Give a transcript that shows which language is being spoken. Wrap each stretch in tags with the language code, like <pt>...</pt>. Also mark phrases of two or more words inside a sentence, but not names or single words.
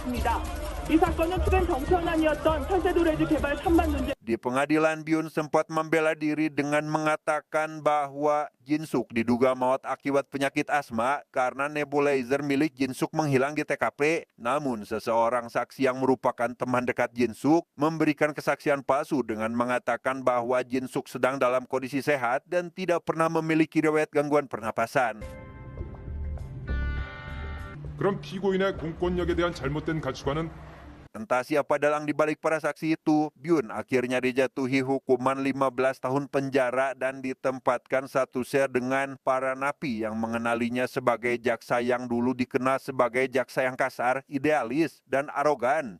<id>Di pengadilan, Byun sempat membela diri dengan mengatakan bahwa Jin-suk diduga maut akibat penyakit asma karena nebulizer milik Jin-suk menghilang di TKP. Namun seseorang saksi yang merupakan teman dekat Jin-suk memberikan kesaksian palsu dengan mengatakan bahwa Jin-suk sedang dalam kondisi sehat dan tidak pernah memiliki riwayat gangguan pernapasan.</id> <ko>그럼 피고인의 공권력에 대한 잘못된 가치관은</ko> <id>Entah siapa dalang dibalik para saksi itu, Byun akhirnya dijatuhi hukuman 15 tahun penjara dan ditempatkan satu sel dengan para napi yang mengenalinya sebagai jaksa yang dulu dikenal sebagai jaksa yang kasar, idealis, dan arogan.</id>